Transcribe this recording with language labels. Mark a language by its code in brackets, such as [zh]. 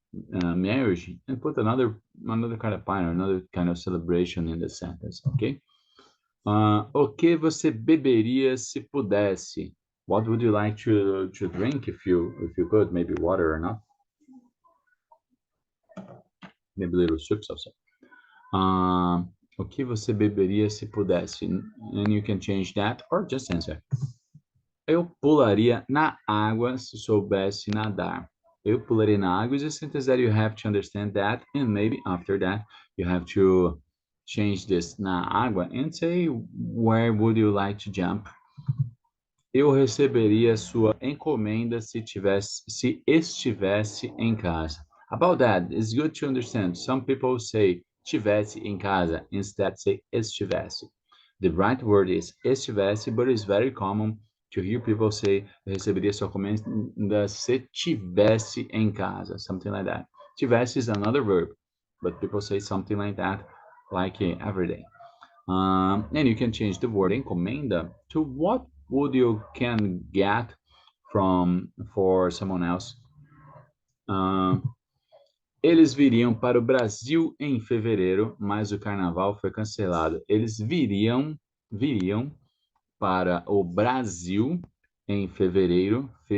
[en] marriage, and put another kind of fine, another kind of celebration in the sentence, okay? [pt] O que você beberia se pudesse? [en] What would you like to drink if you could? Maybe water or not? Maybe a little soup also. [pt] O que você beberia se pudesse? [en] And you can change that or just answer. [pt] Eu pularia na água se soubesse nadar. Eu pularia na água [en] is a sentence that you have to understand that, and maybe after that you have to change this na água and say where would you like to jump. [pt] Eu receberia sua encomenda se estivesse em casa. [en] About that, it's good to understand. Some people say [pt] tivesse em casa, [en] instead say estivesse. The right word is estivesse, but it's very common to hear people say [pt] eu receberia sua encomenda se tivesse em casa, [en] something like that. Tivesse is another verb, but people say something like that, like every day. And you can change the word encomenda to what would you can get for someone else. [pt] Eles viriam para o Brasil em fevereiro, mas o carnaval foi cancelado. Eles viriam para o Brasil em fevereiro.